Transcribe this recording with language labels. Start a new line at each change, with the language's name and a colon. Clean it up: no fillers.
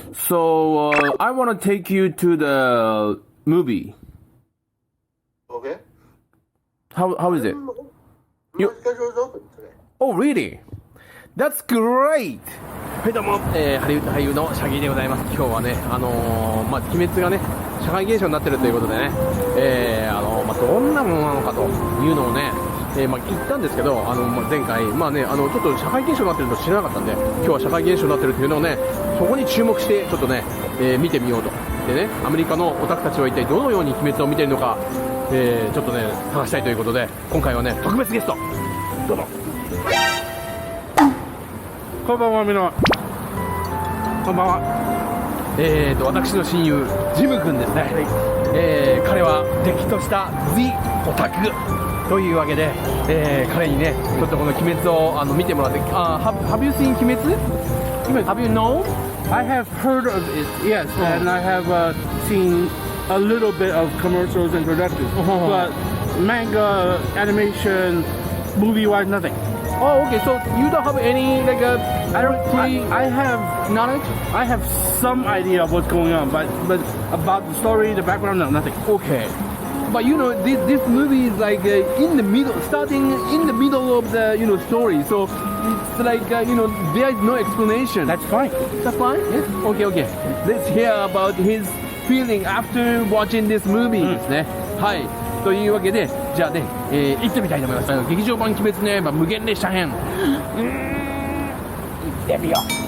English: So I want to take you to the movie. Okay. How is it? My schedule is open today. Oh, really? That's great!
Japanese: はい、どうも、ハリウッド俳優のシャギーでございます。今日はね、鬼滅がね、社会現象になってるということでね、どんなものなのかというのをね、言ったんですけど、前回、ちょっと社会現象になってると知らなかったんで、今日は社会現象になってるというのをね、そこに注目して、ちょっとね、見てみようと。でね、アメリカのオタクたちは一体どのように鬼滅を見ているのか、ちょっとね、探したいということで、今回はね、特別ゲスト、どうぞ。こんばんは、みんな。こんばんは。私の親友、ジム君ですね。彼は、れっきとした The オタクというわけで、彼にね、ちょっとこの鬼滅を見てもらって、
English: Have you seen
Japanese: 鬼滅?
English: Have you known? I have heard of it, yes, and I have seen a little bit of commercials and productions, but manga, animation, movie-wise, nothing. Oh, okay. So you don't have any I have knowledge? I have some idea of what's going on, but about the story, the background, no, nothing. Okay. But you know, this movie is like in the middle, starting in the middle of the story. So it's like there is no explanation. That's fine. That's fine. Yes. Okay. Let's hear about his feeling after watching this movie
Japanese: ですね。はい。というわけで、じゃあね、行ってみたいと思います。劇場版鬼滅の刃無限列車編。行ってみよう。